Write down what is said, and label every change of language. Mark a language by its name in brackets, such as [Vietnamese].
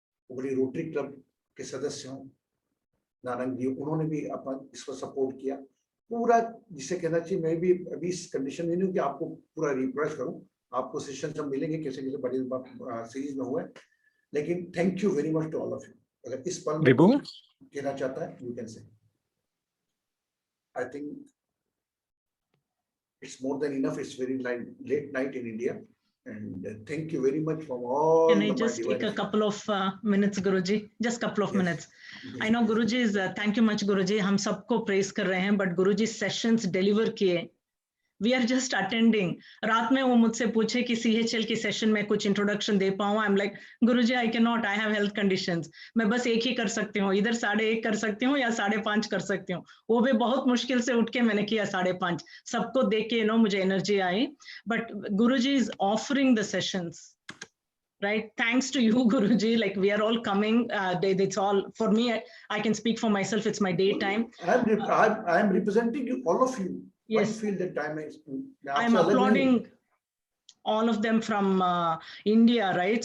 [Hindi] उगली rotary club के सदस्य हों, नारंग जी, उन्होंने भी अपना इसको सपोर्ट किया पूरा, जिसे कहना चाहिए मैं भी अभी इस कंडीशन में नहीं हूँ कि आपको पूरा रिफ्रेश करूं, आपको सेशन सब मिलेंगे कैसे कैसे बड़ी सीरीज में हुए, लेकिन [English] Thank you very much to all of you. [Hindi] अगर इस पल में कहना चाहता है, [English] You can say, I think it's more than enough, it's very late night in India, and thank you very much from all. Can I just take a couple of minutes, Guruji? Just couple of minutes. I know Guruji is thank you much, Guruji. [Hindi] हम सबको praise कर रहे हैं, [English] but Guruji sessions deliver [Hindi] किए. [English] We are just attending. [Hindi] रात में वो मुझसे पूछे कि CHL की सेशन में कुछ इंट्रोडक्शन दे पाऊँ. [English] I'm like, Guruji, I cannot. I have health conditions. [Hindi] मैं बस एक ही कर सकती हूँ. इधर 1:30 कर सकती हूँ या 5:30 कर सकती हूँ. वो भी बहुत मुश्किल से उठ के मैंने किया 5:30. सबको देख के मुझे energy I. [English] But Guruji is offering the sessions. Right, thanks to you, Guruji. Like we are all coming. It's all for me. I can speak for myself. It's my daytime. I am representing you, all of you. Yes. What you feel that time is. I am applauding all of them from India, right?